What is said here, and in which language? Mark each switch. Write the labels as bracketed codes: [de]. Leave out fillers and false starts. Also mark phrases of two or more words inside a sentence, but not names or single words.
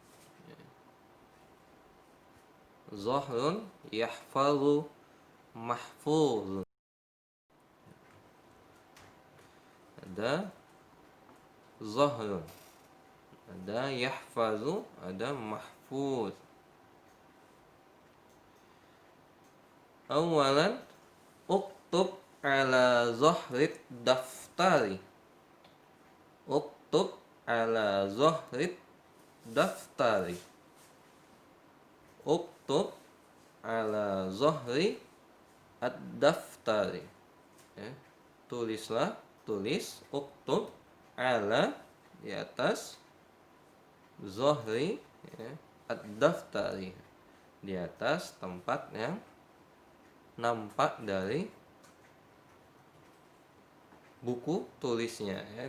[ar] ظهرٌ، يحفظُ، محفوظٌ. [id] Ada zohrun, ada yahfazu, ada mahfuz. [ar] أولاً اكتب على ظهر الدفتر. اكتب على ظهر الدفتر. اكتب على ظهر الدفتر ya. [id] Tulislah, tulis, [ar] اكتب على [id] di atas, zohri ya, ad-daftari di atas tempat yang nampak dari buku tulisnya ya.